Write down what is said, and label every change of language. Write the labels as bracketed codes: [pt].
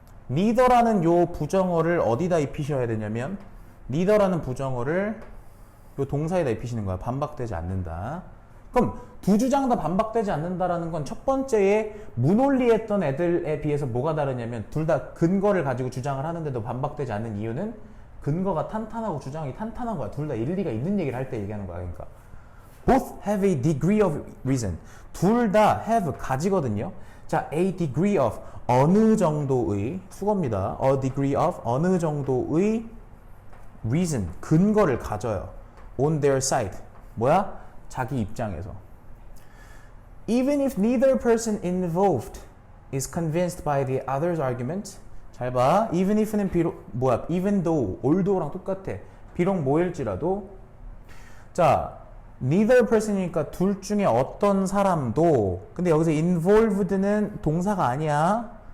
[ko] neither라는 요 부정어를 어디다 입히셔야 되냐면 neither라는 부정어를 요 동사에다 입히시는 거야. 반박되지 않는다. 그럼 두 주장 다 반박되지 않는다라는 건 첫 번째에 무논리했던 애들에 비해서 뭐가 다르냐면 둘 다 근거를 가지고 주장을 하는데도 반박되지 않는 이유는 근거가 탄탄하고 주장이 탄탄한 거야. 둘 다 일리가 있는 얘기를 할 때 얘기하는 거야. 그러니까 [en] both have a degree of reason. [ko] 둘 다 have, 가지거든요. 자, [en] a degree of, [ko] 어느 정도의, 수거입니다. [en] a degree of, [ko] 어느 정도의 reason, 근거를 가져요. [en] on their side. [ko] 자기 입장에서. [en] Even if neither person involved is convinced by the other's argument. [ko] 잘 봐. even if는 비록, even though, although랑 똑같아. 비록 뭐일지라도. 자, [en] neither person [ko] 이니까 둘 중에 어떤 사람도, 근데 여기서 involved는 동사가 아니야.